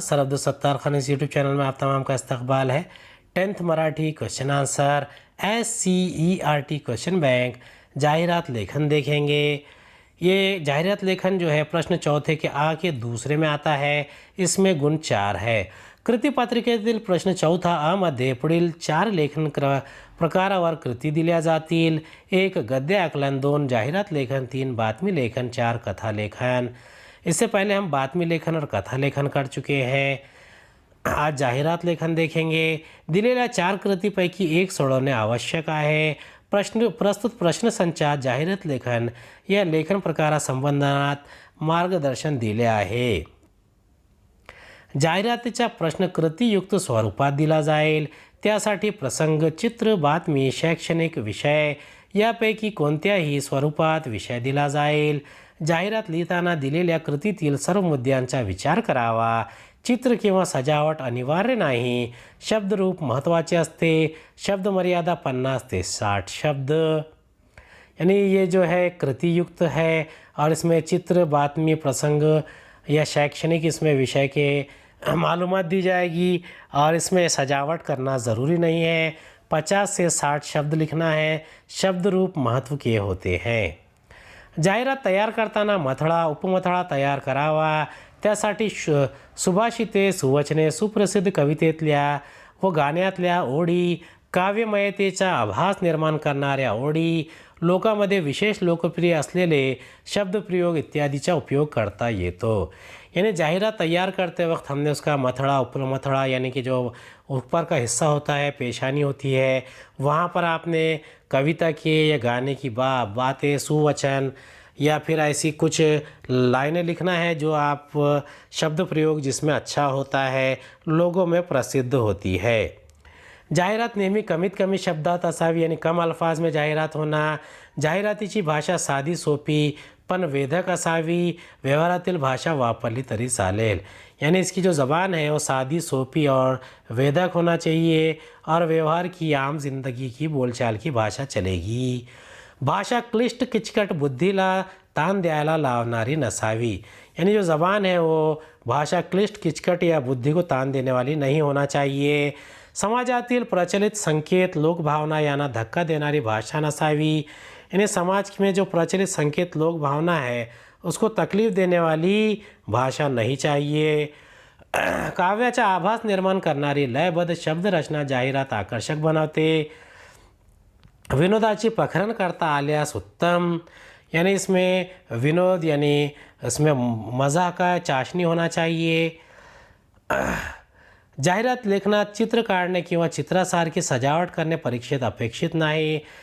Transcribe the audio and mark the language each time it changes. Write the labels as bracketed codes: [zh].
[hi] Sir Abdul Sattar Khan इस YouTube channel में आप तमाम का इस्तकबाल है। 10th Marathi question answer SCERT question bank जाहिरात लेखन देखेंगे। ये जाहिरात लेखन जो है प्रश्न चौथे के आ के दूसरे में आता है। इसमें गुण 4 है। [mr] कृती पत्रिकेतील प्रश्न चौथा आ मध्ये पुढील 4 लेखन प्रकारावर कृती दिल्या जातील। 1 गद्य आकलन, 2 जाहिरात लेखन, 3 बातमी लेखन, 4 कथा लेखन। [hi] इससे पहले हम बातमी लेखन और कथा लेखन कर चुके हैं। आज जाहिरात लेखन देखेंगे। [mr] दिलेल्या 4 कृतीपैकी एक सोडवणे आवश्यक आहे। प्रस्तुत प्रश्न संचात जाहिरात लेखन या लेखन प्रकारासंबंधात मार्गदर्शन दिले आहे। जाहिरातीचा प्रश्न कृतीयुक्त स्वरूपात दिला जाईल। त्यासाठी प्रसंग, चित्र, बातमी, शैक्षणिक विषय यापैकी कोणत्याही स्वरूपात विषय दिला जाईल। जाहिरात लिहिताना दिलेल्या कृतीतील सर्व मुद्द्यांचा विचार करावा। चित्र किंवा सजावट अनिवार्य नाही। शब्दरूप महत्त्वाचे असते। [hi] शब्द मर्यादा 50 से 60 शब्द, यानी ये जो है कृतियुक्त है। और इसमें चित्र, बातमी, प्रसंग या शैक्षणिक इसमें विषय के मालूमात दी जाएगी। और इसमें सजावट करना ज़रूरी नहीं है। 50 से 60 शब्द लिखना है। शब्द रूप महत्व के होते हैं। [mr] जाहिरात तयार करताना मथळा, उपमथळा तयार करावा। त्यासाठी सुभाषिते, सुवचने, सुप्रसिद्ध कवितेतल्या व गाण्यातल्या ओढी, काव्यमयतेचा आभास निर्माण करणाऱ्या ओढी, लोकांमध्ये विशेष लोकप्रिय असलेले शब्दप्रयोग इत्यादीचा उपयोग करता येतो। [hi] यानी जाहिरात तैयार करते वक्त हमने उसका मथड़ा, उपमथड़ा यानी कि जो ऊपर का हिस्सा होता है, पेशानी होती है, वहाँ पर आपने कविता के या गाने की बातें, सुवचन या फिर ऐसी कुछ लाइनें लिखना है जो आप शब्द प्रयोग जिसमें अच्छा होता है, लोगों में प्रसिद्ध होती है। [mr] जाहिरात नेहमी कमीत कमी शब्दात असावी, [hi] यानी कम अल्फाज में जाहिरात होना। [mr] जाहिरातीची भाषा साधी सोपी पण वेधक असावी। व्यवहारातील भाषा वापरली तरी चालेल, [hi] यानी इसकी जो ज़बान है वो सादी, सोपी और वेधक होना चाहिए। और व्यवहार की, आम जिंदगी की, बोलचाल की भाषा चलेगी। [mr] भाषा क्लिष्ट, किचकट, बुद्धीला ताण द्यायला लावणारी नसावी, [hi] यानी जो ज़बान है वो भाषा क्लिष्ट, किचकट या बुद्धि को ताण देने वाली नहीं होना चाहिए। [mr] समाजातील प्रचलित संकेत, लोकभावना यांना धक्का देणारी भाषा नसावी, [hi] यानी समाज में जो प्रचलित संकेत, लोक भावना है उसको तकलीफ देने वाली भाषा नहीं चाहिए। [mr] काव्याचा आभास निर्माण करणारी लयबद्ध शब्द रचना जाहिरात आकर्षक बनवते। विनोदाची पखरण करता आल्यास उत्तम, [hi] यानी इसमें विनोद यानी इसमें मज़ा का चाशनी होना चाहिए। [mr] जाहिरात लेखनात चित्र काढणे किंवा चित्रासारखी सजावट करणे परीक्षेत अपेक्षित नाही।